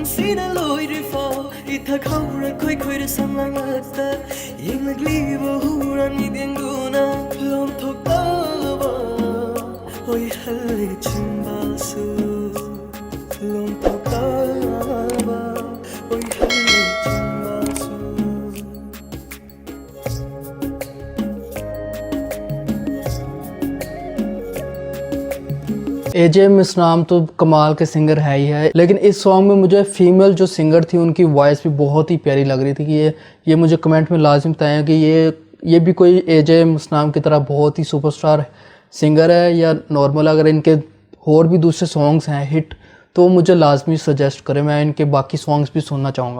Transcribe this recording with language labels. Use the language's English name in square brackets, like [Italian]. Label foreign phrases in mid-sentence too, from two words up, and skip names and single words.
[Manipuri] ꯅꯨꯡꯁꯤꯅ ꯂꯣꯏꯔꯤꯐꯥꯎ ꯏꯊꯛ ꯍꯧꯔ ꯈꯣꯏ ꯈꯣꯏꯔ ꯁꯝꯂꯥꯡꯂꯛꯇ ꯌꯦꯡꯂꯛꯂꯤꯕ ꯍꯨꯔꯥꯟ ꯅꯤꯡꯊꯦꯡꯗꯨꯅ ꯂꯣꯟꯊꯣꯛꯇꯕ ꯑꯣꯏꯍꯜꯂꯦ ꯆꯤꯟꯕꯥꯜꯁꯨ [Hindi] एजे मिसनाम तो कमाल के सिंगर है ही है, लेकिन इस सॉन्ग में मुझे फीमेल जो सिंगर थी उनकी वॉइस भी बहुत ही प्यारी लग रही थी कि ये मुझे कमेंट में लाजिम बताएं कि ये भी कोई एजे मिसनाम की तरह बहुत ही सुपरस्टार सिंगर है या नॉर्मल। अगर इनके और भी दूसरे सॉन्ग्स हैं हिट तो मुझे लाजमी सजेस्ट करें, मैं इनके बाकी सॉन्ग्स भी सुनना चाहूँगा।